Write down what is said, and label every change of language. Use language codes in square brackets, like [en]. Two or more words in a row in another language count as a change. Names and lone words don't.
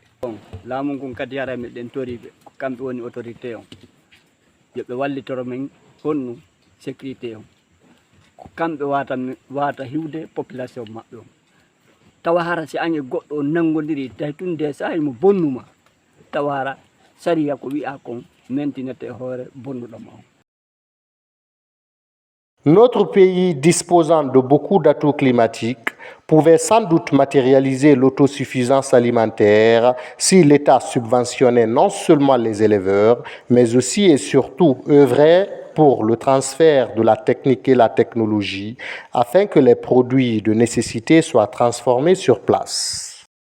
[ff] laamu ngun kadi haray meɗen toriɓe ko kamɓe woni autorité on yoɓe wallitoro men honnu sécurité on ko kamɓe wata hiwde population maɓɓe on tawa hara si an e goɗɗo o nangodiri tawi tun de sahi mo bonnuma tawa hara sariya ko wi'a kon mentinete hoore bonnuɗoma on. [fr] Notre pays, disposant de beaucoup d'atouts climatiques, pouvait sans doute matérialiser l'autosuffisance alimentaire si l'État subventionnait non seulement les éleveurs, mais aussi et surtout œuvrait pour le transfert de la technique et la technologie afin que les produits de nécessité soient transformés sur place.